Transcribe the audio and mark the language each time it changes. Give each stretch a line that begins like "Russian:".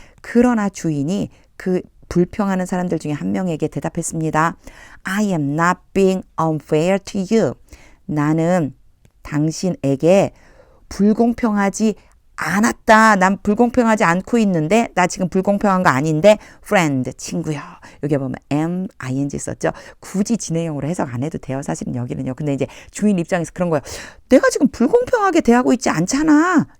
Korean: 그러나 주인이 그 불평하는 사람들 중에 한 명에게 대답했습니다.
English: I am not being unfair to you.
Korean: 나는 당신에게 불공평하지 않았다. 난 불공평하지 않고 있는데 나 지금 불공평한 거 아닌데 friend, 친구요. 여기 보면 am, ing 썼죠. 굳이 진행형으로 해석 안 해도 돼요. 사실은 여기는요. 근데 이제 주인 입장에서 그런 거예요. 내가 지금 불공평하게 대하고 있지 않잖아.